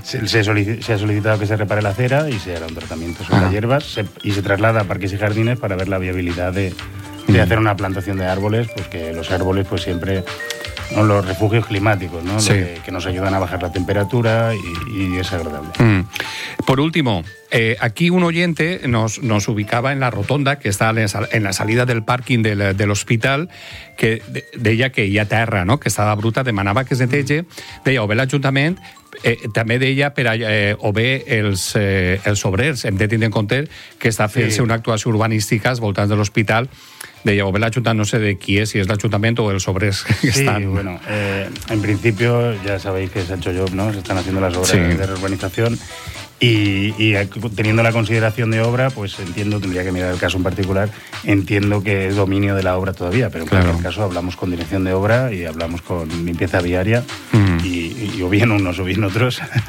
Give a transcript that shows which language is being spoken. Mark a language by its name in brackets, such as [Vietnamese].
[Spanish] Se ha solicitado que se repare la acera y se hará un tratamiento sobre las hierbas y se traslada a parques y jardines para ver la viabilidad de hacer una plantación de árboles, pues que los árboles pues siempre... ¿no? Los refugios climáticos, ¿no? Sí. Que nos ayudan a bajar la temperatura y es agradable. Mm. Por último, aquí un oyente nos ubicaba en la rotonda que está en la salida del parking del hospital, [Catalan] que deia que hi ha terra, [Spanish] ¿no? [Catalan] Que estava bruta, demanava que es neteje, deia, o bé l'Ajuntament, també deia, o bé els obrers, hem de tindre en compte que està fent-se una actuació urbanística als voltants de l'hospital. De ya, o ve la chuta, no sé de qui és, si és l'Ajuntament o els obrers que sí, estan. [Spanish] Sí, bueno, en principio ya sabéis que se ha hecho job, ¿no? Se están haciendo las obras de reurbanización y teniendo la consideración de obra, pues entiendo, tendría que mirar el caso en particular, entiendo que es dominio de la obra todavía, pero en cualquier caso hablamos con dirección de obra y hablamos con limpieza viaria y o bien unos o bien otros.